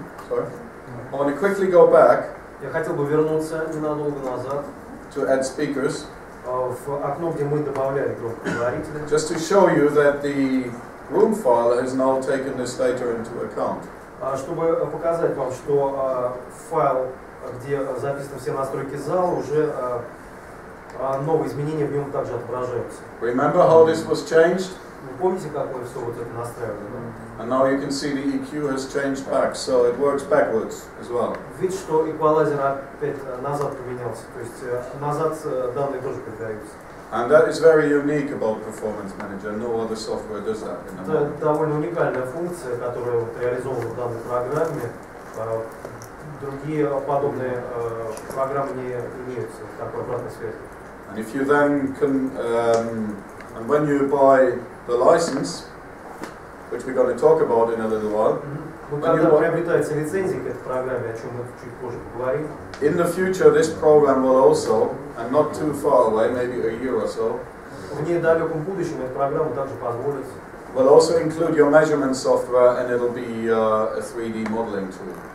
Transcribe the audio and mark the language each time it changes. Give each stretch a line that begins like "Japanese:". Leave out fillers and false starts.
English: I want to quickly go back.
Russian: Я хотел бы вернуться ненадолго назад.
English: To add speakers.
Russian: В окно, где мы добавляли громкоговорители.
English: Just to show you that the room file has now taken this data into account.
Russian: Чтобы показать вам, что файл, где записаны все настройки зала, уже новые изменения в нем также отображаются.
English: Remember how this was changed?
Russian: Вы помните, как мы все вот это настраивали?
English: And now you can see the EQ has changed back, so it works backwards as well.
Russian: Видите, что эквалайзер опять назад поменялся, то есть назад данные тоже передаются.
English: And that is very unique about Performance Manager. No other software does that.
Russian: Это довольно уникальная функция, которая вот реализована в данной программе. Другие подобные программы не имеют такой обратной связи.
English: And if you then can, and when you buy the license, which we're going to talk about in a little while,
Russian: когда приобретается лицензия к этой программе, о чем мы чуть позже поговорим.
English: In the future, this program will also, and not too far away, maybe a year or so,
Russian: в недалеком будущем эта программа также позволит.
English: Will also include your measurement software, and it'll be a 3D modeling tool.